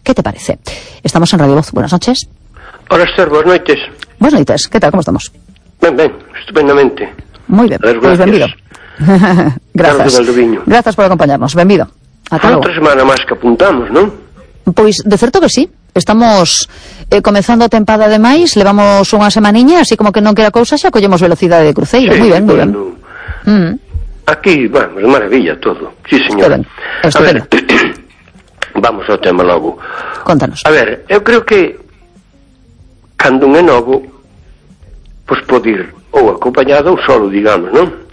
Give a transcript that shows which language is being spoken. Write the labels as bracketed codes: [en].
[es] ¿Qué te parece? Estamos en Radio Voz. Buenas noches. Hola, Esther. Buenas noches. Buenas noches. ¿Qué tal? ¿Cómo estamos? Bien, bien. Estupendamente. Muy bien. Ver, pues bienvenido. Gracias. Gracias por acompañarnos. Bienvenido. Otra semana más que apuntamos, ¿no? Pues de cierto que sí. [gl] Estamos comenzando a tempada de maíz, levamos unha semaniña, así como que non queda cousa, xa collemos velocidade de cruceiro. [es] Sí, muy bien, bueno, muy bien. Aquí, bueno, de maravilla todo. Sí, señor. Estupendo. [gl] Vamos ao tema logo. Contanos. A ver, eu creo que cando un é novo, pues pode ir ou acompañado ou solo, digamos, ¿no?